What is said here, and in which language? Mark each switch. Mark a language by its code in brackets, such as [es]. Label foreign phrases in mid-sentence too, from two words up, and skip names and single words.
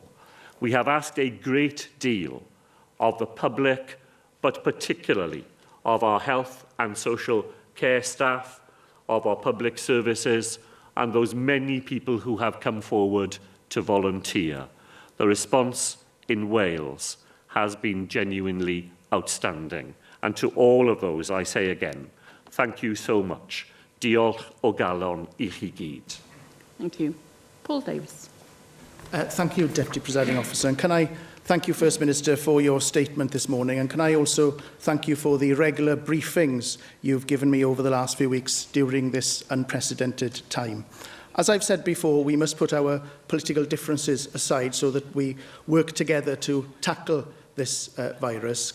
[en] We have asked a great deal of the public, but particularly of our health and social care staff, of our public services, and those many people who have come forward to volunteer. The response in Wales has been genuinely outstanding. And to all of those, I say again, thank you so much. [cy] Diolch o galon I chi gyd. [en] Thank you. Paul Davis. Thank you, Deputy Presiding Officer. And can I thank you, First Minister, for your statement this morning. And can I also thank you for the regular briefings you've given me over the last few weeks during this unprecedented time. As I've said before, we must put our political differences aside so that we work together to tackle this virus.